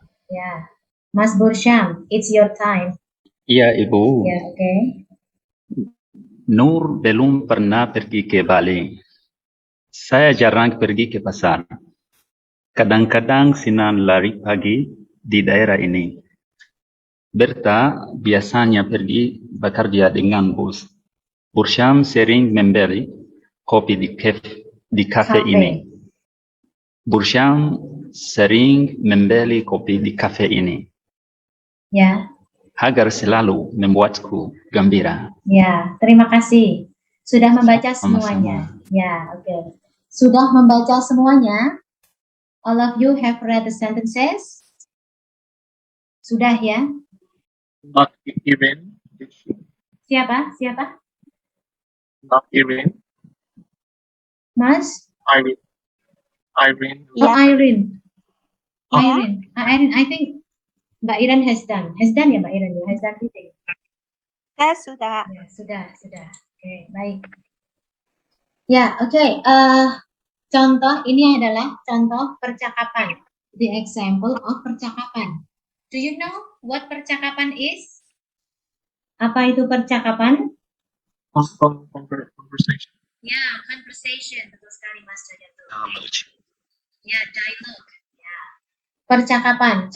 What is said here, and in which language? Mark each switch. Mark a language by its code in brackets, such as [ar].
[en] Ya, Mas Bursyam, it's your time. [id] Iya, Ibu. Ya, oke. Nur belum pernah pergi ke Bali. Saya jarang pergi ke pasar. Kadang-kadang Sinan lari pagi di daerah ini. Berta biasanya pergi bekerja dengan bus. Bursyam sering membeli kopi di kafe ini. Bursyam sering membeli kopi di kafe ini. Ya, Agar selalu membuatku gembira. ya, terima kasih. Sudah membaca Sama-sama. semuanya. Ya, oke. Sudah membaca semuanya? [en] All of you have read the sentences? [id] Sudah ya? [en] Not Irene. [id] Siapa? [en] Not Irene. [id] Mas? Irene. Oh, Irene. [en] Irene, I think Mbak Iren has done. Has done ya Mbak Iren? Has done reading. [id] Sudah. Ya, sudah. Oke, baik. Ya, oke. Contoh ini adalah contoh percakapan. [en] The example of percakapan. Do you know what percakapan is? [id] Apa itu percakapan? [en] Conversation. [id] Ya, conversation. Betul sekali Mas Jayatu. Ya, dialogue. Ya. Percakapan.